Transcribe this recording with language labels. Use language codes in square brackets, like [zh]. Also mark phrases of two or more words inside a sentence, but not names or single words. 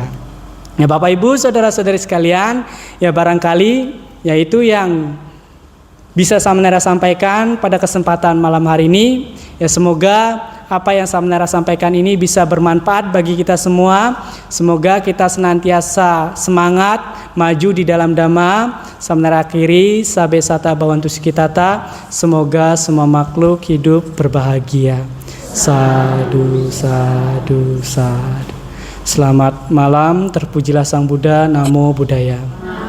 [id] Ya Bapak Ibu, saudara-saudari sekalian, ya barangkali yaitu yang bisa Samnera sampaikan pada kesempatan malam hari ini. Ya semoga apa yang Samnera sampaikan ini bisa bermanfaat bagi kita semua. Semoga kita senantiasa semangat maju di dalam Dhamma. samnara akhiri [pi] sabe sata bawantu sikitata. [id] Semoga semua makhluk hidup berbahagia. [pi] Sadu, sadu, sadu. [id] Selamat malam, terpujilah Sang Buddha, [pi] Namo Buddhaya.